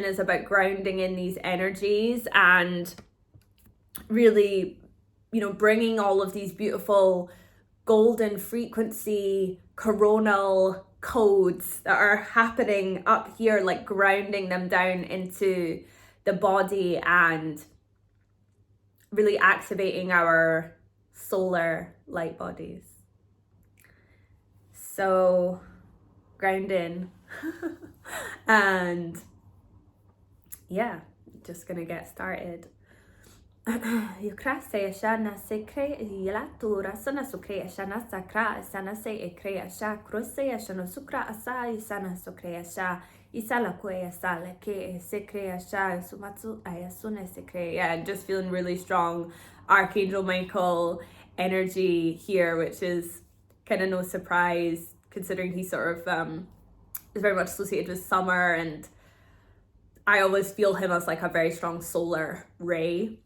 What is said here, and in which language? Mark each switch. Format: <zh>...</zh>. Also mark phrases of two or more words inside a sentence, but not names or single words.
<en>is about grounding in these energies and really, you know, bringing all of these beautiful golden frequency coronal codes that are happening up here, like grounding them down into the body and really activating our solar light bodies. So ground in. And yeah, just gonna get started. Yukrase shana se kre yelatura sana sukre shana sakra sana se ekre sha krose shana sukra asa sana sukre sha isala kwe sala ke sekre sha sumatsu ayasune sekre. Yeah, just feeling really strong Archangel Michael energy here, which is kind of no surprise considering he sort of is very much associated with summer. And I always feel him as like a very strong solar ray.</en>